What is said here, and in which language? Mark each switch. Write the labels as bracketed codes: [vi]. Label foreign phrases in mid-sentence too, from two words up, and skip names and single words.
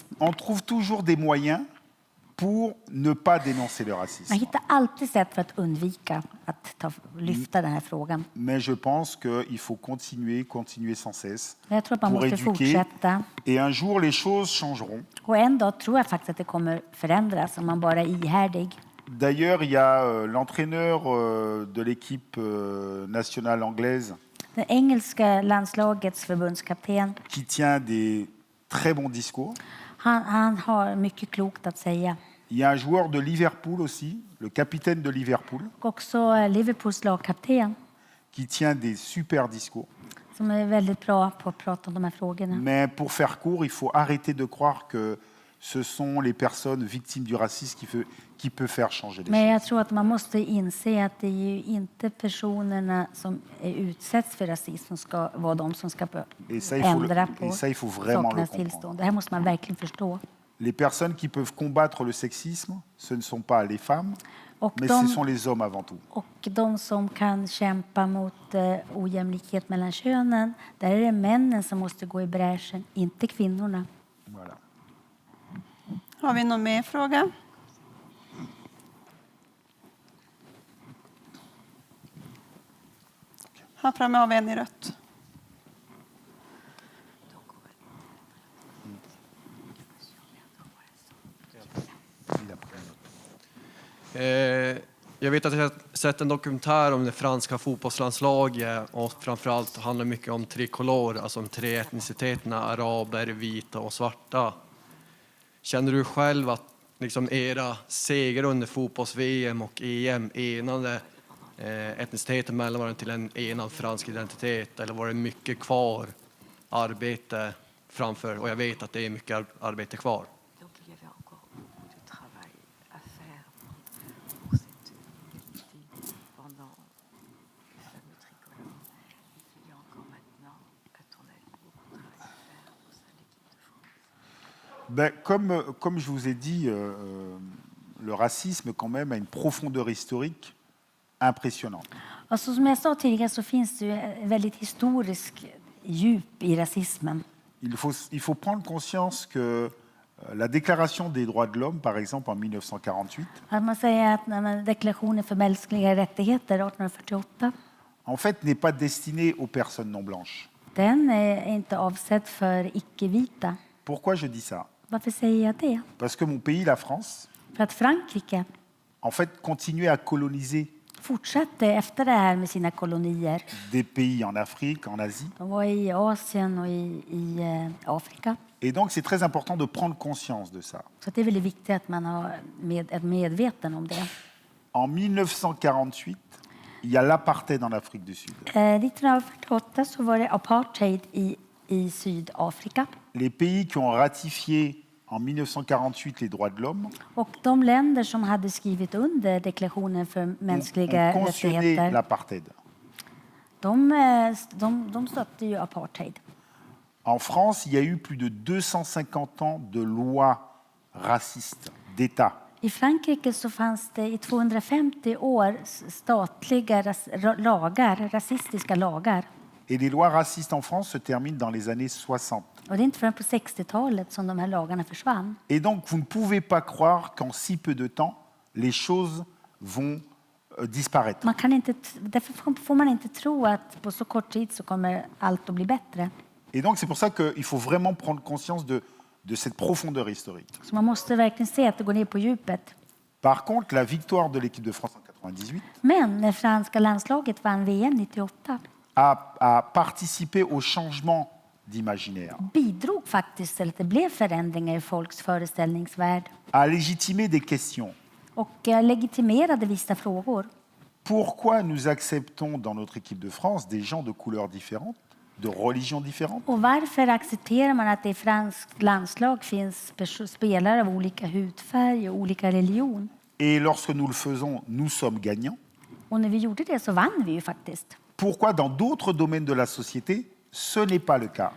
[fr] On trouve toujours des moyens pour ne pas dénoncer le racisme. [sv] Man hittar alltid sätt för att undvika att lyfta den här frågan. [fr] Mais je pense qu'il faut continuer sans cesse [sv] Jag tror att man [fr] pour [sv] måste [fr] éduquer. [sv] fortsätta. [fr] Et un jour, les choses changeront. [sv] Och en dag tror jag faktiskt att det kommer förändras om man bara är ihärdig. [fr] D'ailleurs, il y a l'entraîneur de l'équipe nationale anglaise [sv] Det engelska landslagets förbundskapten, [fr] qui tient des très bons discours. [sv] han har mycket klokt att säga. [fr] Il y a un joueur de Liverpool aussi, le capitaine de Liverpool, [sv] Och också Liverpools lagkapten [fr] qui tient des super discours. [sv] som är väldigt bra på att prata om de här frågorna. [fr] Mais pour faire court, il faut arrêter de croire que ce sont les personnes victimes du racisme qui peuvent faire changer les [sv] Men [fr] choses. [sv] jag tror att man måste inse att det är ju inte personerna som utsätts för rasism som ska vara de som ska [fr] Et ça, [sv] ändra på [fr] il faut vraiment le [sv] sakernas [fr] comprendre. [sv] tillstånd. Det här måste man verkligen förstå. [fr] Les personnes qui peuvent combattre le sexisme, ce ne sont pas les femmes, [sv] Och [fr] mais ce sont les hommes avant tout. [sv] de som kan kämpa mot ojämlikhet mellan könen, där är det männen som måste gå i bräschen, inte kvinnorna. [fr] Voilà. [sv] Har vi någon mer fråga? Här framme har vi en i rött. [fr] Il a pris un autre. [sv] Jag vet att jag har sett en dokumentär om det franska fotbollslandslaget och framförallt handlar mycket om tricolor, alltså de tre etniciteterna araber, vita och svarta. Känner du själv att liksom era seger under fotbolls-VM och EM enade etniciteten mellan varandra till en enad fransk identitet, eller var det mycket kvar arbete framför? Och jag vet att det är mycket arbete kvar. [fr] Donc il y avait encore beaucoup de travail à faire pour cette unité pendant le fameux tricolore. Et qu'il y a encore maintenant, à ton avis, beaucoup de travail à faire au sein de l'équipe de France. Comme je vous ai dit, le racisme quand même a une profondeur historique impressionnante. [sv] Alltså, som jag sa tidigare så finns det ju en väldigt historisk djup i rasismen. [fr] Il faut prendre conscience que la déclaration des droits de l'homme, par exemple en 1948, [sv] Att man säger att när man deklarationen för mänskliga rättigheter 1848, [fr] en fait n'est pas destinée aux personnes non blanches. [sv] den är inte avsedd för icke-vita. [fr] Pourquoi je dis ça? [sv] Varför säger jag det? [fr] Parce que mon pays, la France, [sv] För att Frankrike [fr] en fait continuait à coloniser [sv] fortsatte efter det här med sina kolonier. [fr] des pays en Afrique, en Asie. [sv] De var i Asien och i Afrika. [fr] Et donc c'est très important de prendre conscience de ça. [sv] Så det är väldigt viktigt att man är medveten om det. [fr] En 1948, il y a l'apartheid en Afrique du Sud. [sv] 1948 så var det apartheid i Sydafrika. [fr] Les pays qui ont ratifié en 1948 les droits de l'homme [sv] Och de länder som hade skrivit under deklarationen för mänskliga [fr] ont cautionné [sv] rättigheter, [fr] l'apartheid. [sv] de stötte ju apartheid. [fr] En France, il y a eu plus de 250 ans de lois racistes, d'État. [sv] I Frankrike så fanns det i 250 år statliga lagar, rasistiska lagar. [fr] Et les lois racistes en France se terminent dans les années 60. [sv] Och det är inte förrän på 60-talet som de här lagarna försvann. [fr] Et donc, vous ne pouvez pas croire qu'en si peu de temps, les choses vont disparaître. [sv] Man kan inte, därför får man inte tro att på så kort tid så kommer allt att bli bättre. [fr] Et donc, c'est pour ça qu'il faut vraiment prendre conscience de cette profondeur historique. [sv] Så man måste verkligen se att det går ner på djupet. [fr] Par contre, la victoire de l'équipe de France en 98 [sv] Men när franska landslaget vann VM 98 [fr] a participé au changement d'imaginaire, [sv] bidrog faktiskt till att det blev förändringar i folks föreställningsvärld [fr] a légitimé des questions. [sv] och legitimerade vissa frågor. [fr] Pourquoi nous acceptons dans notre équipe de France des gens de couleurs différentes, de religions différentes? [sv] Och varför accepterar man att det i franskt landslag finns spelare av olika hudfärg och olika religion? [fr] Et lorsque nous le faisons, nous sommes gagnants. [sv] Och när vi gjorde det så vann vi ju faktiskt. [fr] Pourquoi dans d'autres domaines de la société, ce n'est pas le cas?